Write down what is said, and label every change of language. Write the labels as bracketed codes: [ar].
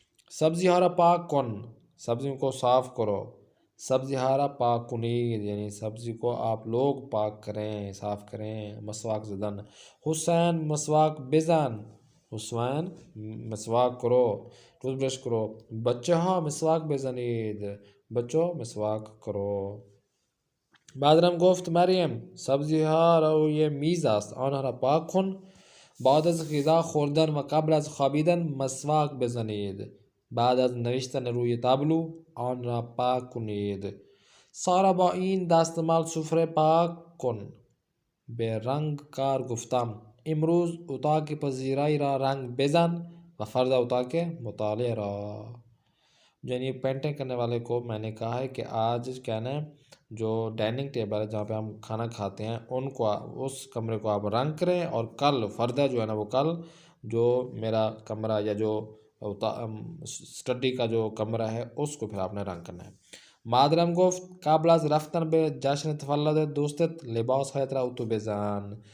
[ur] سبزی ہارا پاک کن، سبزیوں کو صاف کرو۔ سبزی ہارا پاک کنید، یعنی سبزی کو آپ لوگ پاک کریں، صاف کریں۔ مسواک زدن، حسین مسواک بزن، حسین مسواک کرو، ٹوتھ برش کرو۔ بچہ مسواک بزنید، بچوں مسواک کرو۔ [fa] بعدرم گفت مریم سبزی ها را روی میز است، آنها را پاک کن. بعد از غذا خوردن و قبل از خوابیدن مسواک بزنید. بعد از نوشتن روی تابلو آن را پاک کنید. سارا با این دستمال سفره پاک کن. به رنگکار گفتم امروز اتاق پذیرایی را رنگ بزن و فردا اتاق مطالعه را. [ur] یعنی پینٹنگ کرنے والے کو میں نے کہا ہے کہ آج کہنا ہے جو ڈائننگ ٹیبل ہے جہاں پہ ہم کھانا کھاتے ہیں ان کو، اس کمرے کو آپ رنگ کریں، اور کل فردہ جو ہے نا وہ کل جو میرا کمرہ یا جو اسٹڈی کا جو کمرہ ہے اس کو پھر آپ نے رنگ کرنا ہے۔ [fa] مادرم گفت قبل از رفتن به جشن تولد دوستت لباس هایت را اتو بزن.